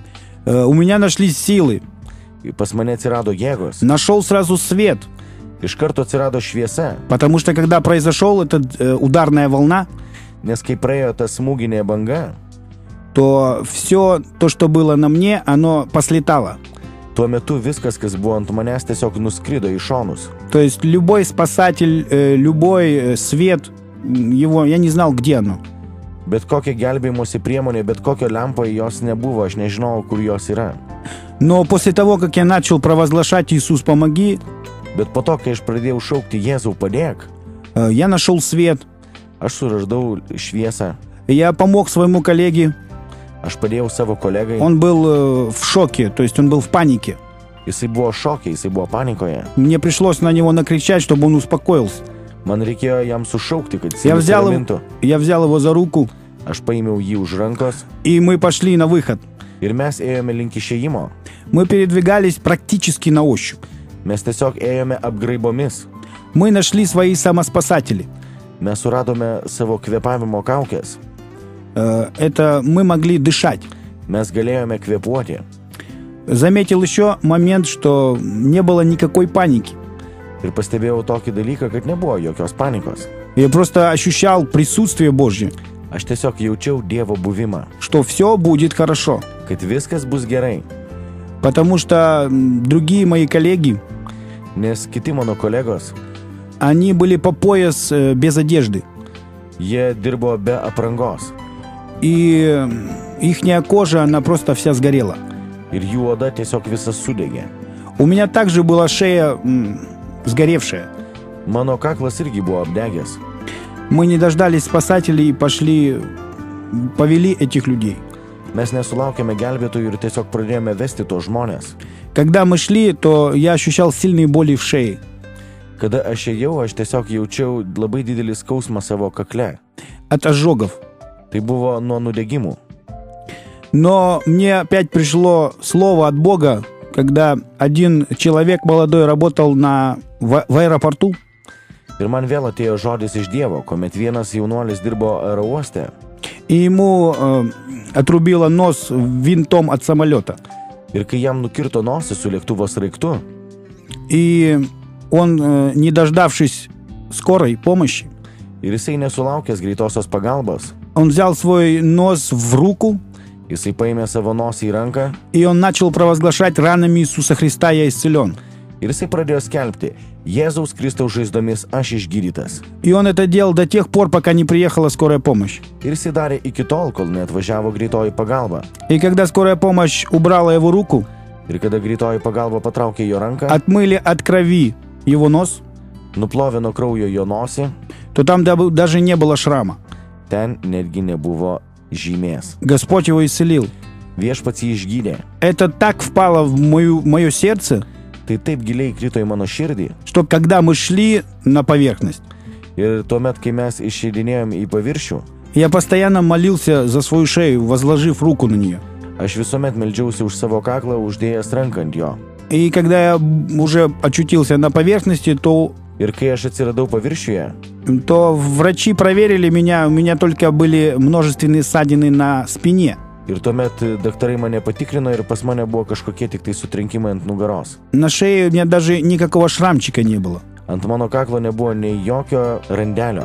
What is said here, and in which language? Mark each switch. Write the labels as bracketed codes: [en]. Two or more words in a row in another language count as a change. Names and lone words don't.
[ru] У меня нашлись силы. [lt] Ir pas mane atsirado jėgos. [ru] Нашел сразу свет. [lt] Iš karto atsirado šviesa. [ru] Потому что когда произошел этот ударная волна, [lt] Nes kai praėjo ta smūginė banga, [ru] то все то, что было на мне, оно послетало. [lt] tuo metu viskas, kas buvo ant manęs, tiesiog nuskrido į šonus. [ru] То есть любой спасатель, любой свет, его, я не знал, где оно. [lt] Bet kokia gelbėjimosi priemonė, bet kokio lempo jos nebuvo, aš nežinau, kur jos yra. [ru] Но после того, как я начал провозглашать «Иисус, помоги», [lt] Bet po to, kai aš pradėjau šaukti Jėzau padėk, [ru] я нашел свет. [lt] aš suraždau šviesą. [ru] Я помог своему коллеге. [lt] Aš padėjau savo kolegai. [ru] Он был в шоке, то есть он был в панике. [lt] Jisai buvo šokė, jisai buvo panikoje. [ru] Мне пришлось на него накричать, чтобы он успокоился. [lt] Man reikėjo jam sušaukti, kad jisai [ru] Я [lt] nusiramintų. [ru] взял его за руку, [lt] Aš paėmiau jį už rankos [ru] и мы пошли на выход. [lt] ir mes ėjome link išėjimo. [ru] Мы передвигались практически на ощупь. [lt] Mes tiesiog ėjome apgraibomis. [ru] Мы нашли свои самоспасатели. [lt] Mes suradome savo kvėpavimo kaukės. [ru] Это мы могли дышать. [lt] Mes galėjome kvėpuoti. [ru] Заметил еще момент, что не было никакой паники. [lt] Ir pastebėjau tokį dalyką, kad nebuvo jokios panikos. [ru] Я просто ощущал присутствие Божье, [lt] Aš tiesiog jaučiau Dievo buvimą, [ru] что все будет хорошо. [lt] kad viskas bus gerai. [ru] Потому что другие мои коллеги, [lt] Nes kiti mano kolegos, [ru] они были по пояс без одежды. [lt] jie dirbo be aprangos. [ru] И ихняя кожа, она просто вся сгорела. [lt] Ir jų oda tiesiog visas sudegė. [ru] У меня также была шея сгоревшая. [lt] Mano kaklas irgi buvo apdegęs. [ru] Мы не дождались спасателей и пошли, повели этих людей. [lt] Mes nesulaukėme gelbėtojų ir tiesiog pradėjome vesti tos žmonės. [ru] Когда мы шли, то я ощущал сильные боли в шее. [lt] Kada aš ėjau, aš tiesiog jaučiau labai didelį skausmą savo kakle. [ru] От ожогов. [lt] Tai buvo nuo nudegimų. [ru] Но мне опять пришло слово от Бога, когда один человек молодой работал в аэропорту. [lt] Ir man vėl atėjo žodis iš Dievo, kuomet vienas jaunuolis dirbo aerouoste. [ru] И ему отрубило нос винтом от самолета. [lt] Ir kai jam nukirto nosį su lėktuvo sraigtu, [ru] И он, не дождавшись скорой помощи, [lt] ir jisai nesulaukęs greitosios pagalbos, [ru] Он взял свой нос в руку, [lt] Jisai paėmė savo nosį į ranką [ru] и он начал провозглашать: ранами Иисуса Христа я исцелен. [lt] ir jisai pradėjo skelbti: Jėzaus Kristaus žaizdomis aš išgydytas. [ru] И он это делал до тех пор, пока не приехала скорая помощь. [lt] Ir jisai darė iki tol, kol neatvažiavo greitoji pagalba. [ru] И когда скорая помощь убрала его руку, [lt] Ir kada greitoji pagalba patraukė jo ranką, [ru] отмыли от крови его нос, [lt] nuplovė nuo kraujo jo nosį, [ru] то там даже не было шрама. [lt] ten netgi nebuvo žymės. [ru] Господь его исцелил. [lt] Viešpats jį išgydė. [ru] Это так впало в мое сердце, [lt] Tai taip giliai krito į mano širdį. [ru] что когда мы šли на поверхность, [lt] Ir tuomet, kai mes išeidinėjom į paviršių, [ru] я постоянно молился за свою шею, возложив руку на нее. [lt] aš visuomet meldžiausi už savo kaklą, uždėjęs ranką ant jo. [ru] И когда я уже очутился на поверхности, то [lt] Ir kai aš atsiradau paviršiuje, [ru] врачи проверили меня, у меня только были множественные ссадины на спине. [lt] ir tuomet daktarai mane patikrino ir pas mane buvo kažkokie tik tai sutrenkimai ant nugaros. [ru] На шее у меня даже никакого шрамчика не было. [lt] Ant mano kaklo nebuvo nei jokio randelio.